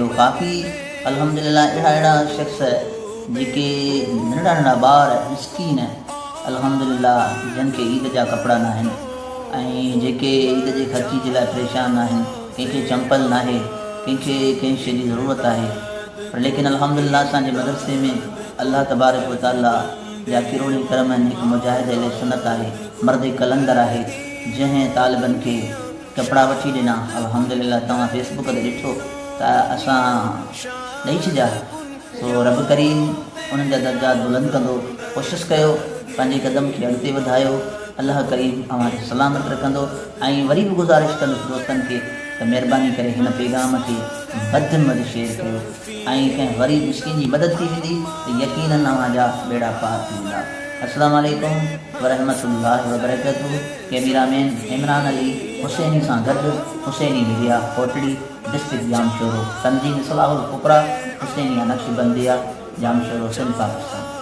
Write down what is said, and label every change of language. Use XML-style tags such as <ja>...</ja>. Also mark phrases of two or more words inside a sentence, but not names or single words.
<sd>काफ़ी अल्हम्दुलिल्लाह अहिड़ा शख़्स जेके नंढा नंढा ॿार मिस्कीन अल्हम्दुलिल्लाह जिन खे ईद जा कपिड़ा न आहिनि ऐं जेके ईद जे ख़र्ची जे लाइ परेशान आहिनि, कंहिंखे चंपल न आहे, कंहिंखे कंहिं शइ जी ज़रूरत आहे, पर लेकिन अल्हम्दुलिल्लाह असांजे मदरसे में</sd> <ar>الله تبارك وتعالى</ar> <sd>जा किरोड़ी करम आहिनि। हिकु मुजाहिद अहले सुन्नत आहे, मर्द कलंदर आहे, जंहिं तालिबनि खे कपिड़ा वठी ॾिना। अल्हम्दुलिल्लाह तव्हां फेसबुक ते ॾिठो त असां ॾेई छॾिया। सो रब करीम उन्हनि जा दर्जात बुलंद कंदो। कोशिशि कयो, पंहिंजे कदम खे अॻिते वधायो, अल्लाह करीम तव्हांखे सलामत रखंदो। ऐं वरी बि गुज़ारिश कंदुसि दोस्तनि खे त महिरबानी करे हिन पैगाम खे वधि में वधि शेयर कयो ऐं कंहिं ग़रीब मिस्किन जी मदद थी वेंदी त यकीनन तव्हांजा बेड़ा पार थी वेंदा।</sd> <ar>السلام عليكم ورحمة الله وبركاته.</ar> <sd>कैमरामैन इमरान अली हुसैनी सां गॾु हुसैनी मीडिया कोटड़ी डिस्ट्रिक्ट जामशोरो, तंज़ीम सलाहुल फुक़रा हुसैनिया नक्शबंदिया जामशोरो सिंध पाकिस्तान।</sd>